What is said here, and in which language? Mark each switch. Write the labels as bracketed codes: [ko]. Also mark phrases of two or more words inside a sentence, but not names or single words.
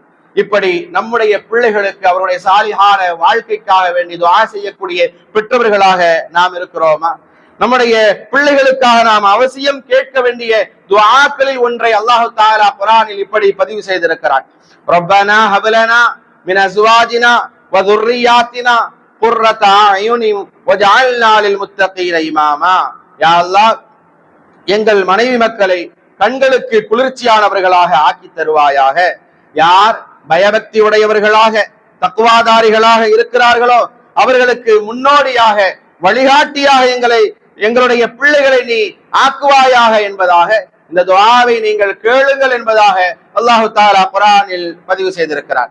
[ta] இப்படி நம்முடைய பிள்ளைகளுக்கு அவருடைய சாலிஹான வாழ்க்கைக்காக வேண்டி துஆ செய்யக்கூடிய பெற்றவர்களாக நாம் இருக்கிறோமா? நம்முடைய பிள்ளைகளுக்காக நாம் அவசியம் கேட்க வேண்டிய துஆக்களில் ஒன்றை அல்லாஹ் தஆலா குர்ஆனில் இப்படி பதிவு செய்திருக்கிறார். [ar] ربنا هب لنا من أزواجنا و ذُرِّيَّاتِنَا قُرَّةَ أَعْيُنٍ وَاجْعَلْنَا لِلْمُتَّقِينَ إِمَامًا. [ta] யா அல்லாஹ், எங்கள் மனைவி மக்களை கண்களுக்கு குளிர்ச்சியானவர்களாக ஆக்கி தருவாயாக. யார் பயபக்தி உடையவர்களாக தக்குவாதாரிகளாக இருக்கிறார்களோ அவர்களுக்கு முன்னோடியாக வழிகாட்டியாக எங்களுடைய பிள்ளைகளை நீ ஆக்குவாயாக என்பதாக இந்த துஆவை நீங்கள் கேளுங்கள் என்பதாக அல்லாஹு தஆலா குர்ஆனில் பதிவு செய்திருக்கிறார்.